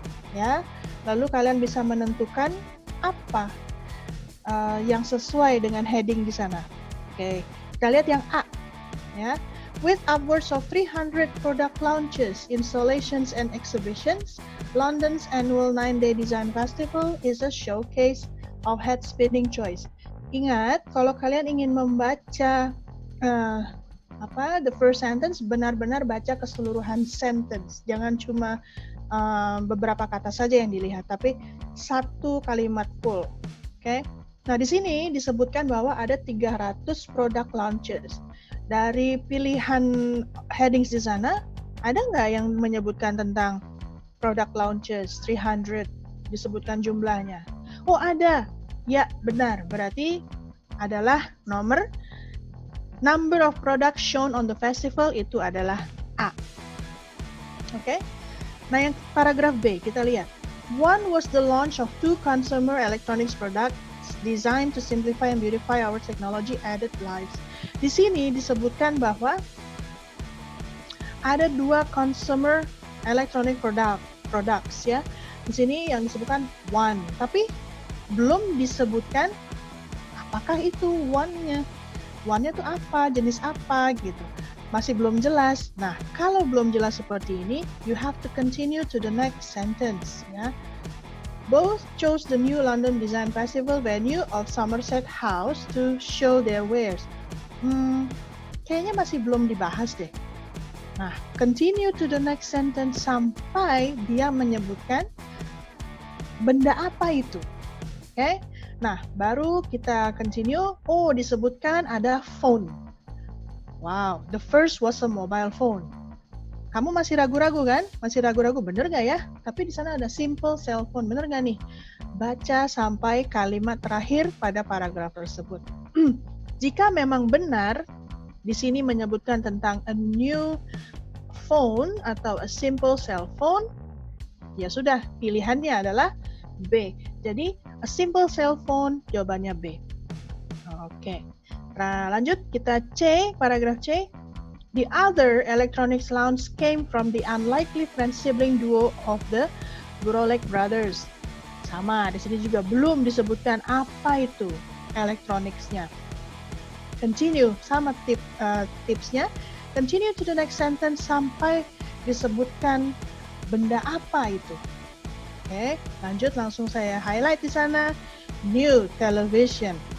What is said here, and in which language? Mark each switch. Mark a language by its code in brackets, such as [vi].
[id] Ya, lalu kalian bisa menentukan apa yang sesuai dengan heading di sana. Oke. Kita lihat yang A, ya. [en] With upwards of 300 product launches, installations, and exhibitions, London's annual 9-day design festival is a showcase of head-spinning choice. [id] Ingat, kalau kalian ingin membaca [en] the first sentence, [id] benar-benar baca keseluruhan sentence. Jangan cuma beberapa kata saja yang dilihat, tapi 1 kalimat full. Oke? Nah, di sini disebutkan bahwa ada 300 product launches. Dari pilihan headings di sana, ada nggak yang menyebutkan tentang product launches 300? Disebutkan jumlahnya. Oh, ada. Ya, benar. Berarti adalah [en] number of products shown on the festival [id] itu adalah A. Oke? Nah, yang paragraf B, kita lihat. [en] One was the launch of 2 consumer electronics products designed to simplify and beautify our technology-added lives. [id] Di sini disebutkan bahwa ada 2 consumer electronic products ya. Di sini yang disebutkan one, tapi belum disebutkan apakah itu one-nya. One-nya itu apa, jenis apa gitu. Masih belum jelas. Nah, kalau belum jelas seperti ini, [en] you have to continue to the next sentence [id] ya. [en] Both chose the new London Design Festival venue of Somerset House to show their wares. [id] Kayaknya masih belum dibahas deh. Nah, [en] continue to the next sentence [id] sampai dia menyebutkan benda apa itu. Oke? Nah, baru kita continue. Oh, disebutkan ada phone. [en] Wow, the first was a mobile phone. [id] Kamu masih ragu-ragu kan? Masih ragu-ragu, bener nggak ya? Tapi di sana ada [en] simple cell phone, [id] bener nggak nih? Baca sampai kalimat terakhir pada paragraf tersebut. Jika memang benar, di sini menyebutkan tentang [en] a new phone [id] atau [en] a simple cell phone, [id] ya sudah, pilihannya adalah B. Jadi, [en] a simple cell phone, [id] jawabannya B. Oke. Nah, lanjut, kita C, paragraf C. [en] The other electronics launch came from the unlikely friend-sibling duo of the Guralek brothers. [id] Sama, di sini juga belum disebutkan apa itu electronics-nya. Continue, sama tipsnya. [en] Continue to the next sentence [id] sampai disebutkan benda apa itu. Oke, lanjut langsung saya highlight di sana. [en] New television.